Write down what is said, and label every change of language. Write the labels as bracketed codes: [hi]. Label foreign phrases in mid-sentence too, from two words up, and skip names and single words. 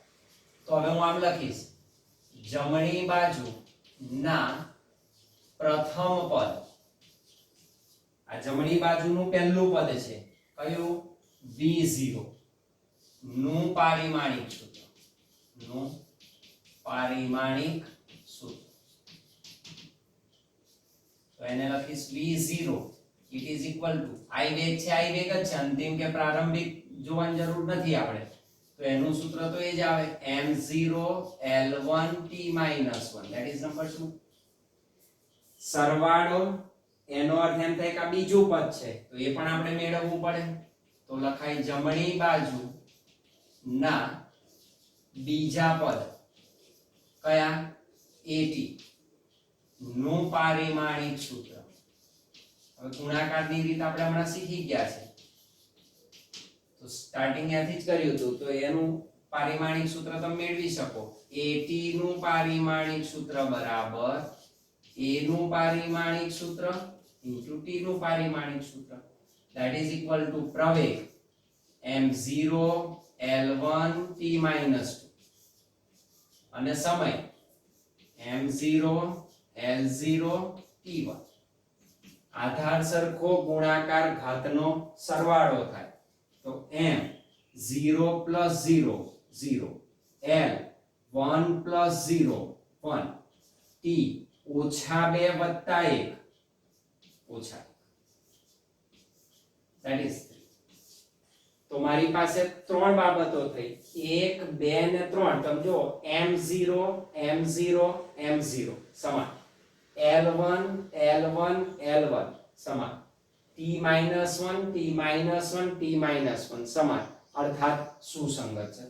[gu] તો હવે હું આમ લખીશ, જમણી બાજુ ના પ્રથમ પદ, આ જમણી બાજુનું પહેલું પદ છે કયું, v0 નું પારિમાણિક સૂત્ર, નું પારિમાણિક સૂત્ર. તો એને લખીશ v0 [en] it is equal to, [gu] i વેગ છે, i વેગ જ છે, અંતિમ કે પ્રારંભિક જોવાની જરૂર નથી આપણે. તો એનું સૂત્ર તો એ જ આવે, [en] m0 l1 t-1, that is number 2. [gu] સરવાળો એનો અર્થ એમ થાય કે આ બીજું પદ છે તો એ પણ આપણે મેળવવું પડે. તો લખાય જમણી બાજુ ના બીજા પદ કયા, at નું પારિમાણિક સૂત્ર. હવે ગુણાકારની રીત આપણે હમણાં શીખી ગયા છે, તો સ્ટાર્ટિંગ ત્યાંથી જ કર્યું હતું. તો એનું પારિમાણિક સૂત્ર તમે મેળવી શકો, at નું પારિમાણિક સૂત્ર બરાબર a નું પારિમાણિક સૂત્ર into t નું પારિમાણિક સૂત્ર, [en] that is equal to [gu] પ્રવેગ m0 l1 t-2 અને સમય m0 l0 t1. આધાર સરખો ગુણાકાર ઘાતનો સરવાળો થાય. તો m 0 plus 0 0, l 1 plus 0 1, t ઓછા 2 વત્તા 1 ઓછા, [en] that is 3. [gu] તો મારી પાસે ત્રણ બાબતો થઈ, 1 2 ને 3. તમે જો m0 m0 m0 સમાન, l1 l1 l1 સમાન, t-1 t-1 t-1 સમાન, અર્થાત સુસંગત છે.